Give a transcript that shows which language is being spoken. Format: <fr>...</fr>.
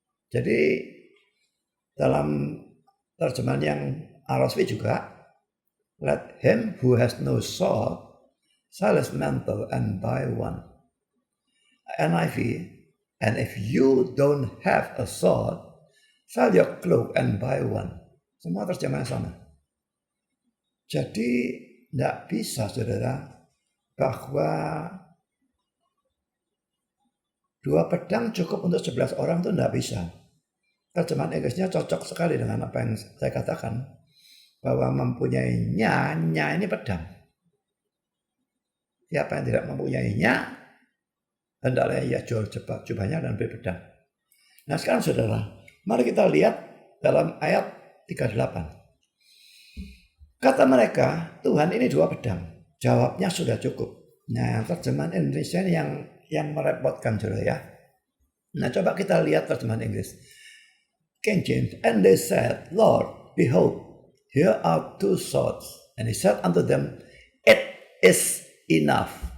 <id>Jadi dalam terjemahan yang RSV juga,</id> <en>let him who has no sword sell his mantle and buy one. NIV, and if you don't have a sword, sell your cloak and buy one.</en> <id>Semua terjemahan sama. Jadi tidak bisa saudara bahwa dua pedang cukup untuk 11 orang itu tidak bisa. Terjemahan Inggrisnya cocok sekali dengan apa yang saya katakan. Bahwa mempunyainya ini pedang. Siapa yang tidak mempunyainya, hendaklah ia jual jubahnya dan beli pedang. Nah sekarang saudara, mari kita lihat dalam ayat 38. Kata mereka, Tuhan ini dua pedang. Jawabnya sudah cukup. Nah terjemahan Indonesia ini yang merepotkan saudara ya. Nah coba kita lihat terjemahan Inggris.</id> <en>King James, and they said, Lord, behold, here are two swords. And he said unto them, it is enough.</en>